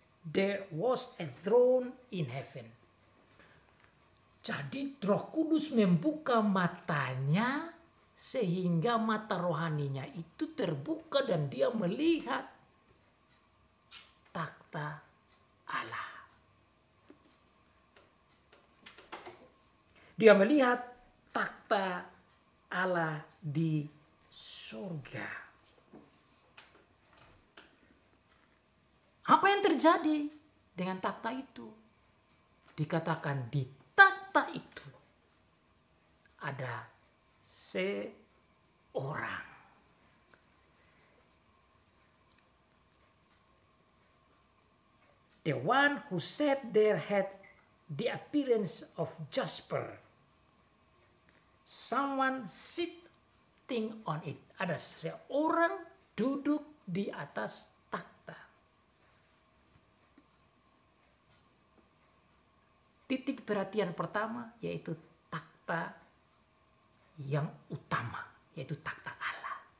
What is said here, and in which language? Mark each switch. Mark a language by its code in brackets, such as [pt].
[en] there was a throne in heaven. [id] Jadi Roh Kudus membuka matanya sehingga mata rohaninya itu terbuka dan dia melihat takhta Allah. Dia melihat takhta Allah di surga. Apa yang terjadi dengan takhta itu? Dikatakan di takhta itu ada seorang. [en] The one who sat there had the appearance of jasper. Someone sitting on it. [id] Ada seorang duduk di atas takhta. Titik perhatian pertama yaitu takhta yang utama, yaitu takhta Allah.